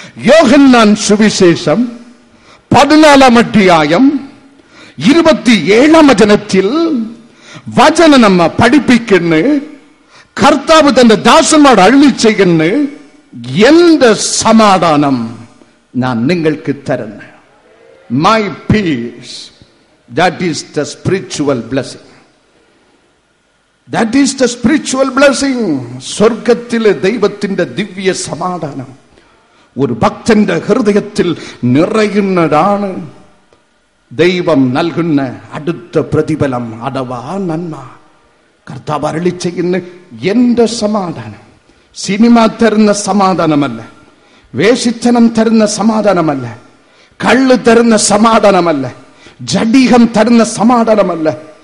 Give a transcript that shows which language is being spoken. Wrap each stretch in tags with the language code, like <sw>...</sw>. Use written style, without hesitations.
<ml>യോഹന്നാൻ സുവിശേഷം 14-ാം അധ്യായം 27-ാം വചനത്തിൽ വചനം നമ്മ പഠിപ്പിക്കുന്നു. കർത്താവ് തന്റെ ദാസന്മാർ അരുളി ചെയ്യുന്നു, എന്റെ സമാധാനം ഞാൻ നിങ്ങൾക്ക് തരുന്നു.</ml> <en>My peace That is the spiritual blessing. That is the spiritual blessing.</en> <ml>സ്വർഗത്തിലെ ദൈവത്തിന്റെ ദിവ്യ സമാധാനം ഒരു ഭക്തന്റെ ഹൃദയത്തിൽ നിറയുന്നതാണ് ദൈവം നൽകുന്ന അടുത്ത പ്രതിഫലം അഥവാ നന്മ. കർത്താവ് അരുളി ചെയ്യുന്ന എന്റെ സമാധാനം സിനിമ തരുന്ന സമാധാനമല്ല, വേശിത്തനം തരുന്ന സമാധാനമല്ല, കള്ള് തരുന്ന സമാധാനമല്ല, ജഡീഹം തരുന്ന സമാധാനമല്ല.</ml>